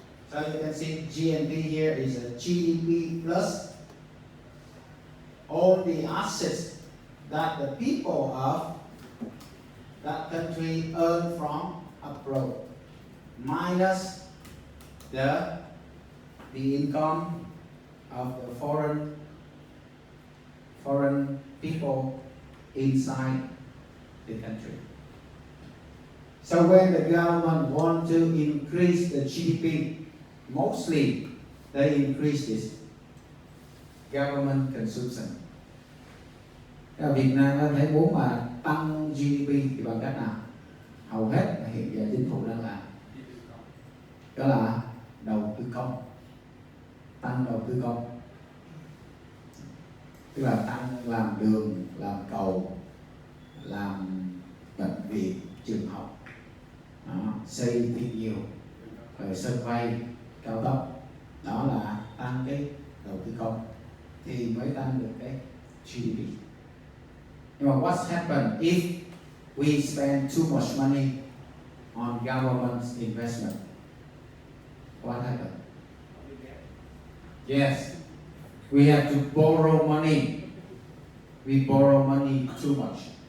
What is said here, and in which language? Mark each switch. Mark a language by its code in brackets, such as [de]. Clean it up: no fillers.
[en] So you can see GNP here is a GDP plus all the assets that the people of that country earn from abroad minus the income of the foreign people inside the country. So when the government want to increase the GDP, mostly they increase this government consumption. [vi] Ở Việt Nam thấy muốn mà tăng GDP thì bằng cách nào? Hầu hết là hiện giờ chính phủ đang làm. Đó là đầu tư công, tăng đầu tư công. Tức là tăng làm đường, làm cầu, làm bệnh viện, trường học, xây thêm nhiều, rồi sân bay, cao tốc. Đó là tăng cái đầu tư công thì mới tăng được cái GDP. Nhưng mà [en] what's happened if we spend too much money on government investment? What happened? Yes, we have to borrow money. We borrow money too much.